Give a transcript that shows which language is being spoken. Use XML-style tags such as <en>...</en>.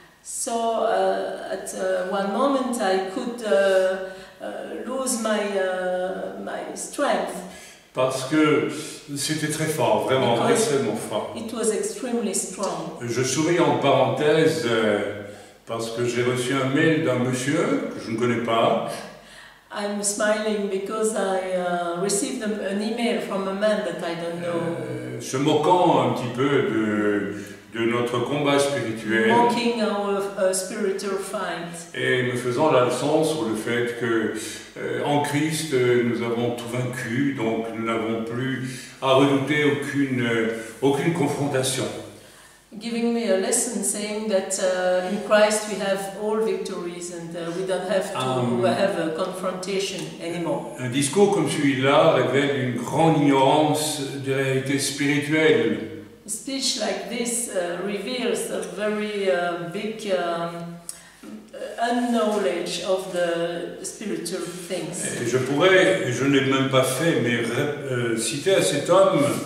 <en>So at one moment I could lose my strength.</en> <fr>Parce que c'était très fort, vraiment</fr> <en>Because-</en> <fr>extrêmement fort.</fr> <en>It was extremely strong.</en> <fr>Je souris en parenthèse parce que j'ai reçu un mail d'un monsieur que je ne connais pas</fr> <en>I'm smiling because I received an email from a man that I don't know,</en> <fr>se moquant un petit peu de notre combat spirituel</fr> <en>mocking our spiritual fight.</en> <fr>et me faisant la leçon sur le fait que en Christ nous avons tout vaincu, donc nous n'avons plus à redouter aucune confrontation.</fr> <en>Giving me a lesson saying that in Christ we have all victories and we don't have to have a confrontation anymore.</en> <fr>Un discours comme celui-là révèle une grande ignorance des réalités spirituelles.</fr> <en>A speech like this reveals a very big unknowledge of the spiritual things.</en> <fr>Et je pourrais, et je ne l'ai même pas fait, mais citer à cet homme</fr>